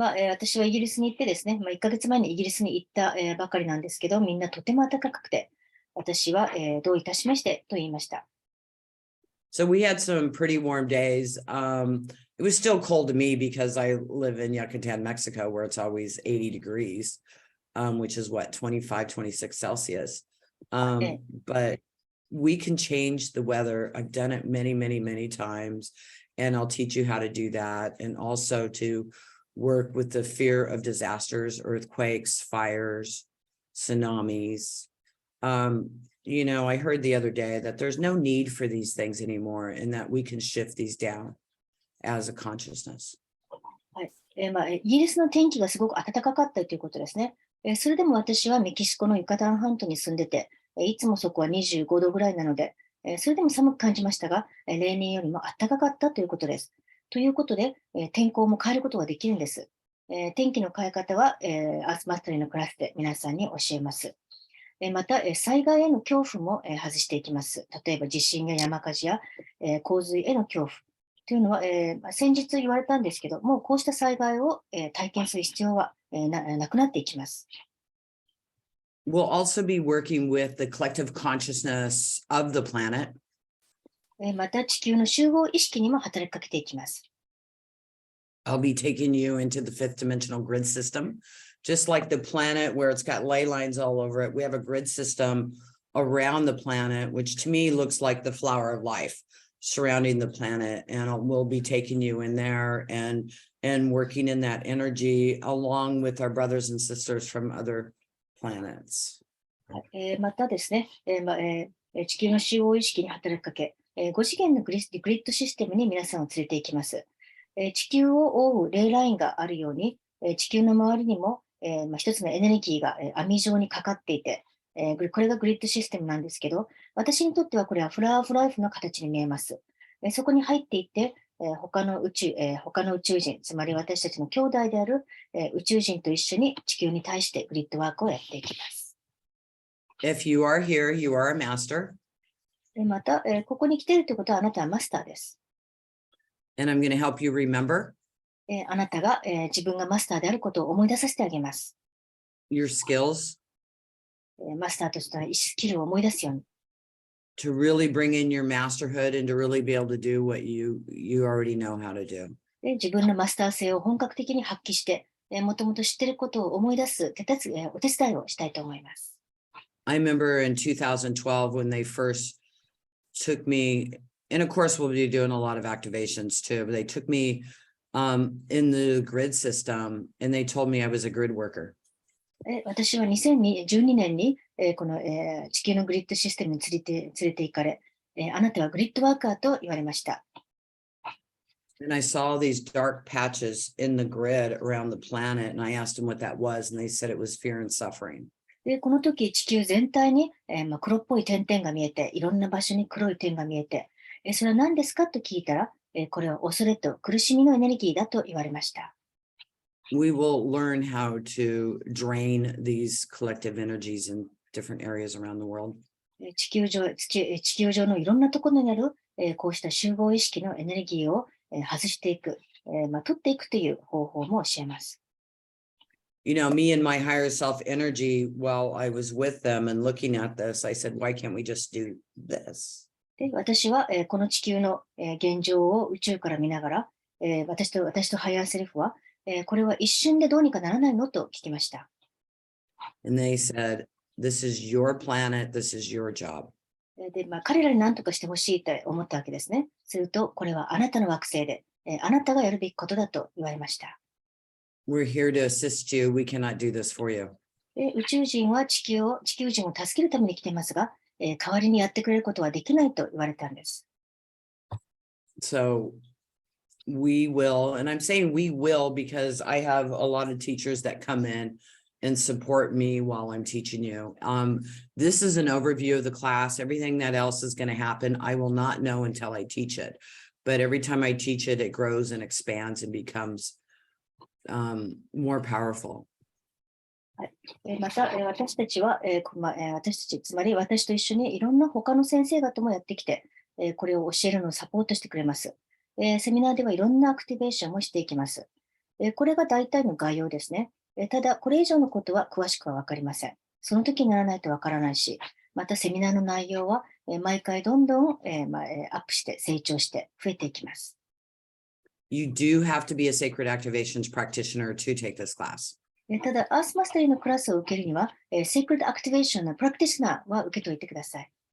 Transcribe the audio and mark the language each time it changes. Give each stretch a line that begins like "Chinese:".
Japanese: 私はイギリスに行ってですね、1ヶ月前にイギリスに行った、ばかりなんですけど、みんなとても暖かくて、私は、どういたしましてと言いました。
English: So we had some pretty warm days. It was still cold to me because I live in Yucatan, Mexico, where it's always 80 degrees, which is what, 25, 26 Celsius. But we can change the weather. I've done it many, many, many times, and I'll teach you how to do that. And also to work with the fear of disasters, earthquakes, fires, tsunamis. I heard the other day that there's no need for these things anymore, and that we can shift these down as a consciousness.
Japanese: はい。イギリスの天気がすごく暖かかったということですね。それでも私はメキシコのユカタン半島に住んでて、いつもそこは25度ぐらいなので、それでも寒く感じましたが、例年よりも暖かかったということです。ということで、天候も変えることができるんです。天気の変え方は、アースマスタリーのクラスで皆さんに教えます。また、災害への恐怖も外していきます。例えば地震や山火事や洪水への恐怖というのは、先日言われたんですけど、もうこうした災害を体験する必要はなくなっていきます。
English: We'll also be working with the collective consciousness of the planet.
Japanese: また地球の集合意識にも働きかけていきます。
English: I'll be taking you into the fifth dimensional grid system. Just like the planet where it's got ley lines all over it, we have a grid system around the planet, which to me looks like the flower of life surrounding the planet. And we'll be taking you in there and working in that energy along with our brothers and sisters from other planets.
Japanese: またですね、地球の集合意識に働きかけ、5次元のグリッドシステムに皆さんを連れて行きます。地球を覆うレイラインがあるように、地球の周りにも一つのエネルギーが網状にかかっていて、これがグリッドシステムなんですけど、私にとってはこれはフラワーオブライフの形に見えます。そこに入っていって、他の宇宙人、つまり私たちの兄弟である宇宙人と一緒に地球に対してグリッドワークをやっていきます。
English: If you are here, you are a master.
Japanese: また、ここに来ているということはあなたはマスターです。
English: And I'm going to help you remember
Japanese: あなたが、自分がマスターであることを思い出させてあげます。
English: your skills
Japanese: マスターとしてのスキルを思い出すように。
English: to really bring in your masterhood and to really be able to do what you already know how to do.
Japanese: 自分のマスター性を本格的に発揮して、もともと知っていることを思い出すお手伝いをしたいと思います。
English: I remember in 2012 when they first took me, and of course we'll be doing a lot of activations too, but they took me in the grid system and they told me I was a grid worker.
Japanese: 私は2012年にこの地球のグリッドシステムに連れて行かれ、あなたはグリッドワーカーと言われました。
English: And I saw these dark patches in the grid around the planet, and I asked them what that was, and they said it was fear and suffering.
Japanese: で、この時地球全体に黒っぽい点々が見えて、いろんな場所に黒い点が見えて、それは何ですかと聞いたら、これは恐れと苦しみのエネルギーだと言われました。
English: We will learn how to drain these collective energies in different areas around the world.
Japanese: 地球上のいろんなところにあるこうした集合意識のエネルギーを外していく、取っていくという方法も教えます。
English: You know, me and my higher self energy, while I was with them and looking at this, I said, why can't we just do this?
Japanese: で、私はこの地球の現状を宇宙から見ながら、私とハイヤーセルフは、これは一瞬でどうにかならないのと聞きました。
English: And they said, this is your planet, this is your job.
Japanese: で、彼らに何とかしてほしいと思ったわけですね。すると、これはあなたの惑星で、あなたがやるべきことだと言われました。
English: We're here to assist you. We cannot do this for you.
Japanese: で、宇宙人は地球人を助けるために来ていますが、代わりにやってくれることはできないと言われたんです。
English: So we will, and I'm saying we will because I have a lot of teachers that come in and support me while I'm teaching you. This is an overview of the class. Everything that else is going to happen, I will not know until I teach it. But every time I teach it, it grows and expands and becomes more powerful.
Japanese: また、私たちは、つまり私と一緒にいろんな他の先生方もやってきて、これを教えるのをサポートしてくれます。セミナーではいろんなアクティベーションもしていきます。これが大体の概要ですね。ただ、これ以上のことは詳しくはわかりません。その時にならないとわからないし、またセミナーの内容は毎回どんどんアップして成長して増えていきます。
English: You do have to be a sacred activations practitioner to take this class.
Japanese: ただ、アースマスタリーのクラスを受けるには、セイクリッドアクティベーションのプラクティシナーは受けておいてください。